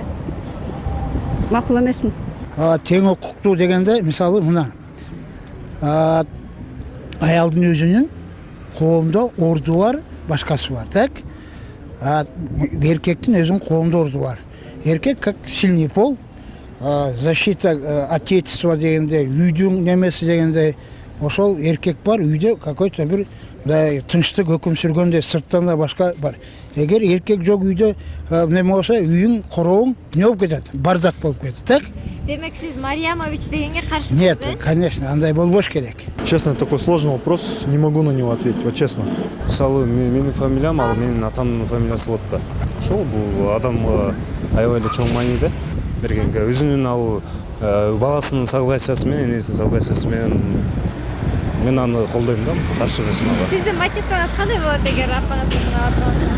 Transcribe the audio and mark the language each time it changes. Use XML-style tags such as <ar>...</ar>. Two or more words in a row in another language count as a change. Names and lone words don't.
<ky>Макул эмесмин. Тең укуктуу дегенде, мисалы мына аялдын өзүнүн коомдо орду бар, башкасы бар, так? Эркектин өзүнүн коомдо орду бар. Эркек</ky> <ru>как сильный пол, защита отечества</ru> <ky>дегенде, үйдүн немеси дегенде, ошол эркек бар, үйдө какой-то бир тынчтык өкүм сүргөндөй, сырттан да башка бар. Эгер эркек жок үйдө неме болсо, үйүң, корообуң не болуп кетет, бардак болуп кетет, так? Демек сиз Марьямович дегенге каршысыз?</ky> <ru>Нет, конечно,</ru> <ky>андай болбош керек.</ky> <ru>Честно, такой сложный вопрос, не могу на него ответить, вот честно.</ru> <ky>Мисалы, менин фамилиям, ал менин атамдын фамилиясы болот да. Ошол бул адамга аябай эле чоң маани да бергенге. Өзүнүн ал баласынын согласиясы менен, энесинин согласиясы менен мен аны колдойм да, каршы эмесмин ага. Сиздин мачествоңуз кандай болот эгер апаңыздын атын алсаңыз?</ky>